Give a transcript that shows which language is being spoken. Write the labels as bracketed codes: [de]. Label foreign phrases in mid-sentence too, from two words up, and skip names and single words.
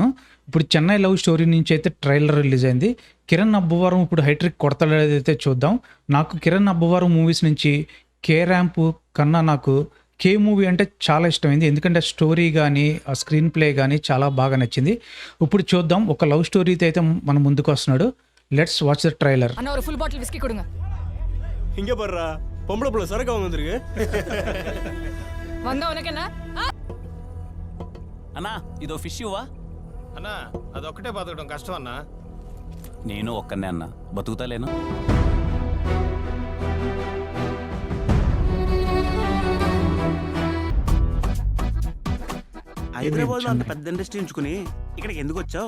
[te] ఇప్పుడు చెన్నై లవ్ స్టోరీ నుంచి అయితే [en] trailer release [te] అయింది. కిరణ్ అబ్బవరం ఇప్పుడు హైట్రిక్ కొడతాడైతే చూద్దాం. నాకు కిరణ్ అబ్బవరం మూవీస్ నుంచి కే ర్యాంప్ కన్నా నాకు కే మూవీ అంటే చాలా ఇష్టమైంది. ఎందుకంటే స్టోరీ కానీ ఆ స్క్రీన్ ప్లే కానీ చాలా బాగా నచ్చింది. ఇప్పుడు చూద్దాం, ఒక లవ్ స్టోరీతో అయితే మన ముందుకు వస్తున్నాడు. [en] Let's watch the trailer. [ta] అన్న ஒரு [en] full bottle [ta] விஸ்கி கொடுங்க. இங்க பாருடா பொம்பளை புள்ள சரக்கு வாங்க வந்திருக்கு. வந்தா உனக்கு என்ன? [te] అన్నా ఇదో ఫిష్ ఇవ్వా. అన్నా అదొక్కటే బతకడం కష్టం అన్నా. నేను ఒక్కనే అన్న బతుకుతాలేను. హైదరాబాద్ లో అంత పెద్ద ఇండస్ట్రీ ఉంచుకుని ఇక్కడికి ఎందుకు వచ్చావు?